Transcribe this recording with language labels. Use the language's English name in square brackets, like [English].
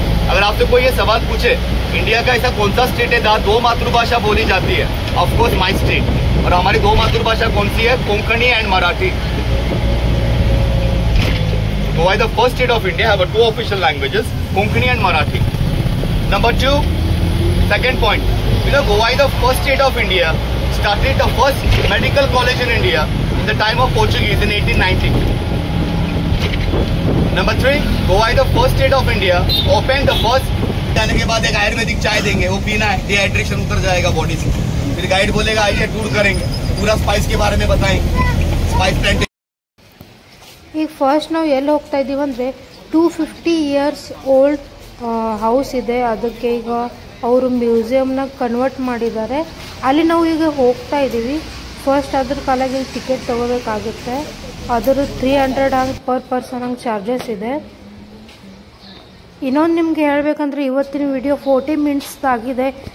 [Hindi] अगर आपसे कोई ये सवाल पूछे इंडिया का ऐसा कौन सा स्टेट है जहाँ 2 मातृभाषा बोली जाती है, [English] Of course my state. [Hindi] और हमारी 2 मातृभाषा कौन सी है? Konkani and Marathi. [English] Goa is the first state of India have 2 official languages, Konkani and Marathi. Number 2 second point, you know Goa is the first state of India started the first medical college in India in the time of Portuguese in 1890. Number 3, Goa is the first state of India opened the first। [Hindi] जाने के बाद एक आयुर्वेदिक चाय देंगे, वो पीना है, dehydration उतर जाएगा बॉडी से। फिर गाइड बोलेगा आइए टूर करेंगे, पूरा स्पाइस के बारे में बताएंगे, स्पाइस प्लांटेशन। [Kannada] ಈಗ ಫಸ್ಟ್ ನಾವು ಎಲ್ಲಿ ಹೋಗ್ತಾ ಇದೀವಿ ಅಂದರೆ 250 years ಓಲ್ಡ್ ಹೌಸ್ ಇದೆ. ಅದಕ್ಕೆ ಈಗ ಅವರು ಮ್ಯೂಸಿಯಂನ ಕನ್ವರ್ಟ್ ಮಾಡಿದ್ದಾರೆ. ಅಲ್ಲಿ ನಾವು ಈಗ ಹೋಗ್ತಾ ಇದ್ದೀವಿ. ಫಸ್ಟ್ ಅದ್ರ ಕಾಲಾಗಿ ಟಿಕೆಟ್ ತೊಗೋಬೇಕಾಗುತ್ತೆ. ಅದರ 300 ಹಂಗೆ ಪರ್ ಪರ್ಸನ್ ಹಂಗೆ ಚಾರ್ಜಸ್ ಇದೆ. ಇನ್ನೊಂದು ನಿಮ್ಗೆ ಹೇಳ್ಬೇಕಂದ್ರೆ ಇವತ್ತಿನ ವಿಡಿಯೋ 40 ಮಿನಿಟ್ಸ್ ಆಗಿದೆ.